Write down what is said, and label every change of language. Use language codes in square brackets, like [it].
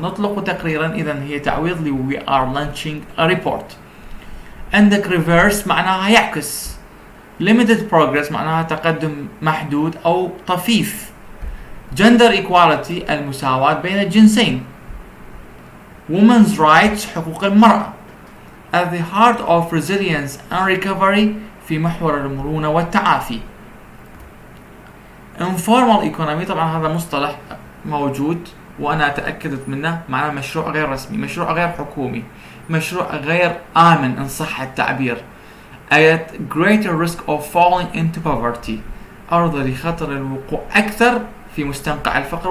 [ar] نطلق تقريرا، إذا هي تعويض ل [en] we are launching a report. [ar] عندك reverse معناها يعكس. [en] limited progress [ar] معناها تقدم محدود أو طفيف. [en] gender equality [ar] المساواة بين الجنسين. [en] women's rights [ar] حقوق المرأة. [en] at the heart of resilience and recovery [ar] في محور المرونة والتعافي. [en] informal economy [ar] طبعا هذا مصطلح موجود وأنا تأكدت منه، معناه مشروع غير رسمي، مشروع غير حكومي، مشروع غير آمن إن صح التعبير. [en] at greater risk of falling into poverty، [ar] عرضة لخطر الوقوع أكثر في مستنقع الفقر.